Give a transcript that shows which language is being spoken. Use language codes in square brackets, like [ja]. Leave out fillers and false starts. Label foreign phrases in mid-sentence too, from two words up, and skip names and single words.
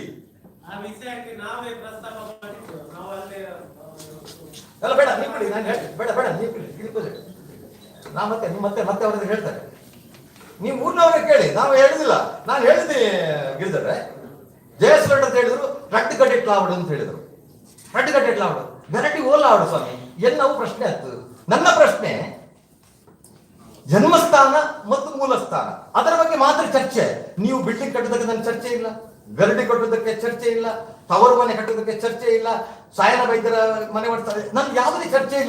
[kn] ಆ ವಿಷಯಕ್ಕೆ ನಾವೇ ಪ್ರಸ್ತಾಪ ಮಾಡಿದ್ದು. ನಾವು ಅಲ್ಲೇ ಅಲ್ಲ ಬೇಡ ನೀವು ಬಿಡಿ, ನಾನು ಹೇಳ್ತೀನಿ, ಬೇಡ ನೀವು ಬಿಡಿ, ಇಳ್ಕೊಳ್ಳಿ. ನಾ ಮತ್ತೆ ಅವ್ರಿಗೆ ಹೇಳ್ತಾರೆ, ನೀವು ಊರಿನವ್ರಿಗೆ ಕೇಳಿ, ನಾವು ಹೇಳಿದಿಲ್ಲ. ನಾನು ಹೇಳಿದ್ದೀನಿ ಗಿರಿಧರ್ರೆ, ಜಯೇಶ್ವರ ಅಂತ ಹೇಳಿದ್ರು ರಟ್ಟು ಕಟ್ಟಿಟ್ಲ ಆವಡು ಅಂತ ಹೇಳಿದ್ರು. ರಟ್ಟು ಕಟ್ಟಿಟ್ಲ ಆವಡು ವೆರೈಟಿ ಓಲ್ಲ ಆವಡು ಸ್ವಾಮಿ ಎನ್ನವು ಪ್ರಶ್ನೆ ಆಯ್ತು. ನನ್ನ ಪ್ರಶ್ನೆ ಜನ್ಮಸ್ಥಾನ ಮತ್ತು ಮೂಲ ಸ್ಥಾನ ಅದರ ಬಗ್ಗೆ ಮಾತ್ರ ಚರ್ಚೆ. ನೀವು ಬಿಲ್ಡಿಂಗ್ ಕಟ್ಟೋದಕ್ಕೆ ನನ್ನ ಚರ್ಚೆ ಇಲ್ಲ, ಗರಡಿ ಕಟ್ಟೋದಕ್ಕೆ ಚರ್ಚೆ ಇಲ್ಲ, ತವರು ಮನೆ ಕಟ್ಟೋದಕ್ಕೆ ಚರ್ಚೆ ಇಲ್ಲ, ಸಾಯನ ವೈದ್ಯರ ಮನೆ ಮಾಡ್ತಾರೆ, ನನ್ಗೆ ಯಾವುದೇ ಚರ್ಚೆ ಇಲ್ಲ.